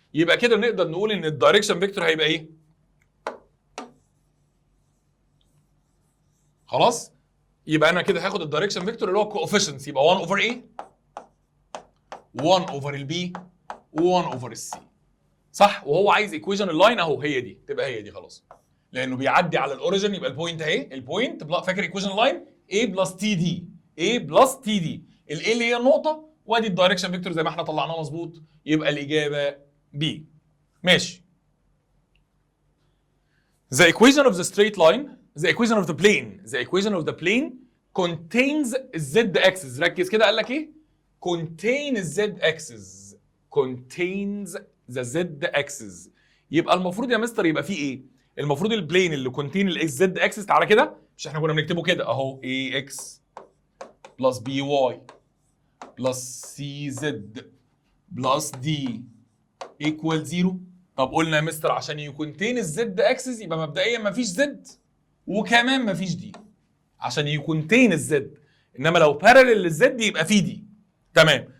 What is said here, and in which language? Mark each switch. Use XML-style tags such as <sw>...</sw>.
<ar>يبقى كده نقدر نقول ان الدايركشن فيكتور هيبقى ايه؟ خلاص؟ يبقى انا كده هاخد الدايركشن فيكتور اللي هو كوفيشنتس، يبقى 1 اوفر اي 1 اوفر البي و1 اوفر السي، صح؟ وهو عايز ايكويشن اللاين اهو، هي دي تبقى هي دي خلاص، لانه بيعدي على الاوريجن. يبقى البوينت اهي، البوينت فاكر ايكويشن اللاين A بلس تي دي، A بلس تي دي، الاي اللي هي النقطه، وادي الدايركشن فيكتور زي ما احنا طلعناه مظبوط، يبقى الاجابه B. ماشي.</ar> <en>The equation of the straight line, the equation of the plane contains z axis.</en> <ar>ركز كده، قال لك ايه؟</ar> <en>contain z axis، contains the z axis.</en> <ar>يبقى المفروض يا مستر يبقى فيه ايه؟ المفروض البلين اللي contain الزد اكسس، تعالى كده، مش احنا كنا بنكتبه كده اهو، ax بلس by بلس cz بلس d equal 0. طب قلنا يا مستر عشان يكونتين الزد اكسس يبقى مبدئيا مفيش زد وكمان مفيش دي عشان يكونتين الزد، انما لو بارلل للزد يبقى في دي. تمام.</ar>